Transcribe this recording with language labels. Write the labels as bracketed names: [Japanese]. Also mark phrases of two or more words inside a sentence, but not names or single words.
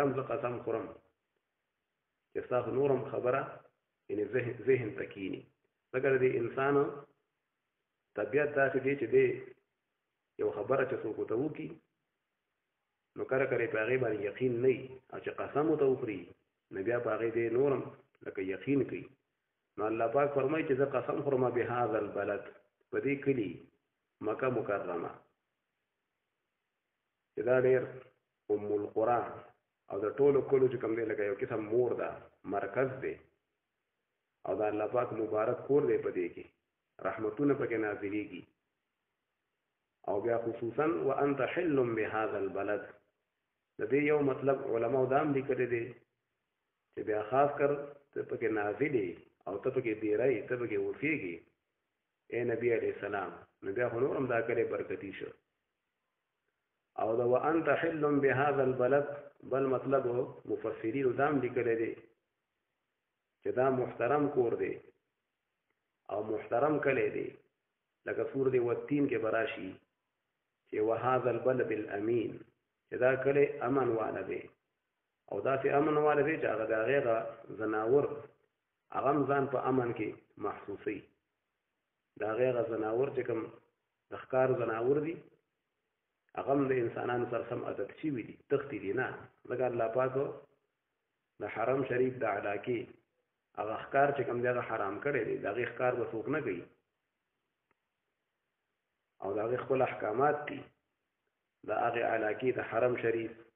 [Pashto] هم زه قسم خورم چې ستاسو نورم خبره یعنی ذهن ته کیني ځکه د انسان طبیعت داسې دی چې دی یو خبره چې څوک ورته وکړي نو کله کله په هغې باندې یقین نه وي او چې قسم ورته وخوري نو بیا په هغې دی نورم لکه یقین کوي نو الله پاک فرمایي چې زه قسم خورم [Arabic] بهذا البلد [Pashto] په دې کلي مکه مکرمه چې دا ډېر [Arabic] ام القرآن [Pashto] او د ټولو کلو چې کوم دی لکه یو قسم مور ده مرکز دی او د الله پاک مبارک کور دی په دې کې رحمتونه پکې نازلېږي او بیا خصوصا [Arabic] وانت حل بهذا البلد [Pashto] د دې یو مطلب علماء دا هم لیکلی دی چې بیا خاص کر ته پکې نازلې او ته پکې دیری ته پکې اوسېږي [Urdu] اے نبی [Pashto] علیہ السلام نو بیا خو نور هم دا کلی برکتي شو او دا [Arabic] وانت حل بهذا البلد [Pashto] بل مطلب مفسرین دام لیکلی دی چې دا محترم کور دی او محترم کلی دی لکه سورۃ والتین کې براشي چې [Arabic] وهذا البلد الامین [Pashto] چې دا کلی امن واله دی او داسې امن واله دی چې هغه د هغې زناور هغه هم ځان په امن کې محسوسوي د هغې زناور چې کوم د ښکار زناور دي هغه هم د انسانانو سره سم عادت شوي دي تښتي دي نه ځکه الله پاک د حرم شریف د علاقې هغه ښکار چې کوم دی هغه حرام کړی دی د هغې ښکار به څوک نه کوي او د هغې خپل احکامات دي د هغې علاقې د حرم شریف